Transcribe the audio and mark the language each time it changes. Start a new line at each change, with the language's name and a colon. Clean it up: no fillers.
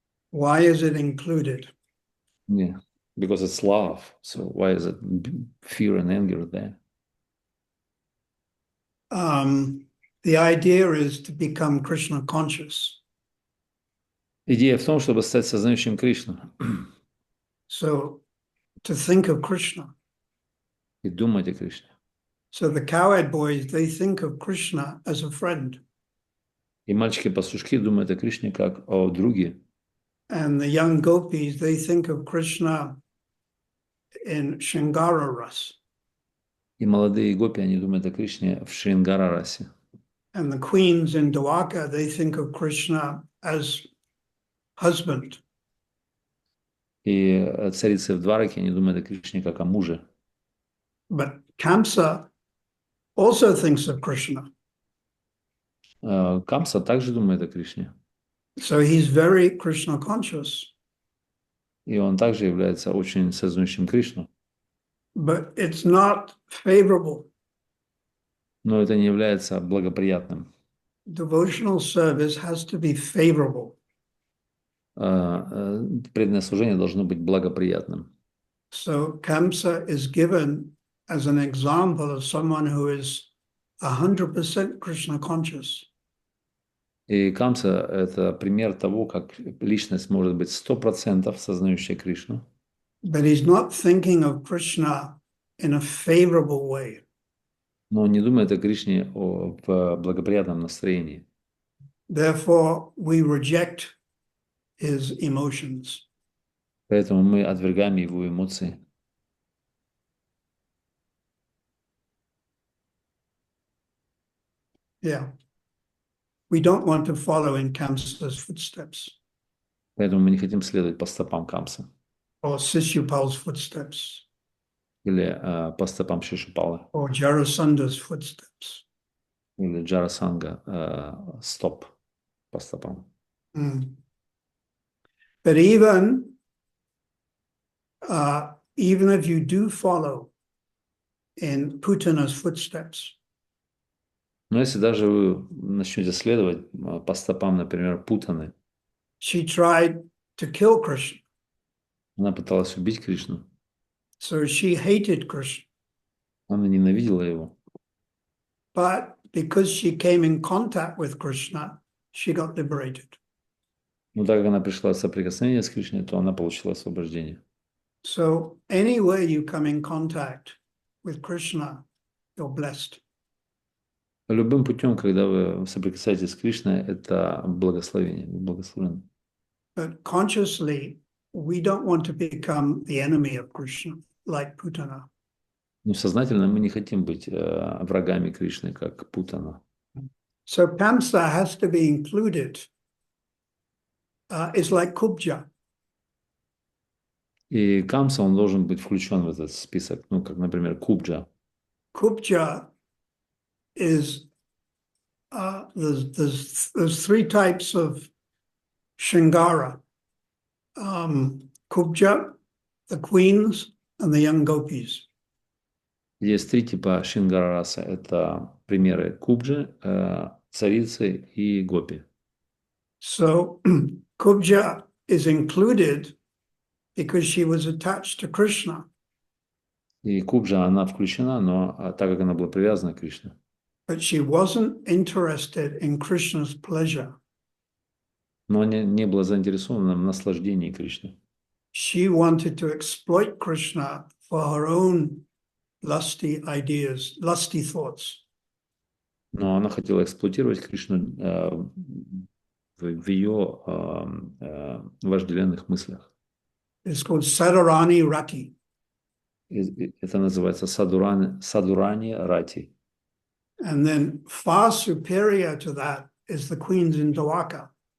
English: Why is it included? Yeah, because it's love. So why is it fear and anger there? The idea is to become Krishna conscious.
Russian: Идея в том, чтобы стать сознающим Кришну.
English: So to think of Krishna.
Russian: И думать о Кришне.
English: So the cowherd boys, they think of Krishna as a friend.
Russian: И мальчики-пастушки думают о Кришне как о друге.
English: And the young gopis, they think of Krishna in Shringara Ras.
Russian: И молодые гопи, они думают о Кришне в Шрингара-расе.
English: And the queens in Dwarka, they think of Krishna as husband.
Russian: И царицы в Двараке, они думают о Кришне как о муже.
English: But Kamsa also thinks of Krishna.
Russian: Камса также думает о Кришне.
English: So he's very Krishna conscious.
Russian: И он также является очень сознающим Кришну.
English: But it's not favorable.
Russian: Но это не является благоприятным.
English: Devotional service has to be favorable.
Russian: Преданное служение должно быть благоприятным.
English: So Kamsa is given as an example of someone who is 100% Krishna conscious.
Russian: И Камса – это пример того, как личность может быть 100% сознающая Кришну.
English: But he's not thinking of Krishna in a favorable way.
Russian: Но он не думает о Кришне в благоприятном настроении.
English: Therefore, we reject his emotions.
Russian: Поэтому мы отвергаем его эмоции.
English: Yeah. We don't want to follow in Kamsa's footsteps
Russian: Поэтому мы не хотим следовать по стопам Камса
English: or Sishupal's footsteps
Russian: или по стопам Шишупалы
English: or Jarasanda's footsteps.
Russian: или Джарасанга стоп по стопам.
English: But even if you do follow in Putana's footsteps,
Russian: Но если даже вы начнете следовать по стопам, например, Путаны,
English: she tried to kill Krishna.
Russian: она пыталась убить Кришну,
English: So she hated Krishna.
Russian: она ненавидела его.
English: But because she came in contact with Krishna, she got liberated.
Russian: Но так как она пришла в соприкосновение с Кришной, то она получила освобождение.
English: So anywhere you come in contact with Krishna, you're blessed.
Russian: Любым путем, когда вы соприкасаетесь с Кришной, это благословение, благословенно.
English: But consciously, we don't want to become the enemy of Krishna, like Putana.
Russian: Но сознательно мы не хотим быть врагами Кришны, как Путана.
English: So Kamsa has to be included. It's like Kubja.
Russian: И Камса, он должен быть включен в этот список, ну, как, например, Кубджа.
English: Kupja is there's three types of Shingara. Kubja, the queens, and the young gopis.
Russian: Есть три типа Шингарараса. Это примеры Кубджи, царицы и гопи.
English: So Kubja is included because she was attached to Krishna,
Russian: И Кубджа, она включена, но так как она была привязана к Кришне.
English: but she wasn't interested in Krishna's pleasure.
Russian: Но она не была заинтересована в наслаждении Кришны.
English: She wanted to exploit Krishna for her own lusty ideas, lusty thoughts.
Russian: Но она хотела эксплуатировать Кришну в ее вожделенных мыслях.
English: It's called Sadarani Rati.
Russian: Это называется Садурани Рати.
English: And then far superior to that is the queens in Dwaka.